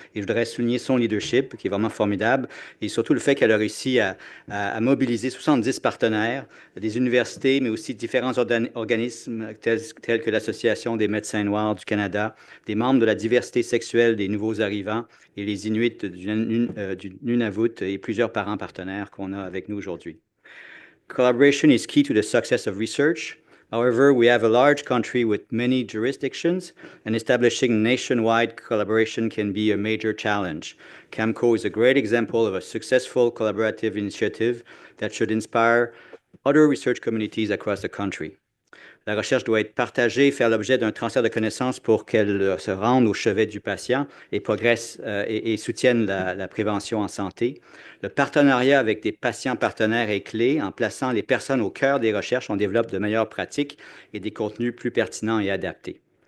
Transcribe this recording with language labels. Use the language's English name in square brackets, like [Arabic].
[French] Et je voudrais souligner son leadership, qui est vraiment formidable, et surtout le fait qu'elle a réussi à mobiliser 70 partenaires, des universités, mais aussi différents organismes tels que l'Association des médecins noirs du Canada, des membres de la diversité sexuelle des nouveaux arrivants et les Inuits du Nunavut et plusieurs parents partenaires qu'on a avec nous aujourd'hui. [English] Collaboration is key to the success of research. However, we have a large country with many jurisdictions, and establishing nationwide collaboration can be a major challenge. CAMCO is a great example of a successful collaborative initiative that should inspire other research communities across the country. [French] La recherche doit être partagée et faire l'objet d'un transfert de connaissances pour qu'elle se rende au chevet du patient et progresse et soutienne la prévention en santé. Le partenariat avec des patients partenaires est clé. En plaçant les personnes au cœur des recherches, on développe de meilleures pratiques et des contenus plus pertinents et adaptés.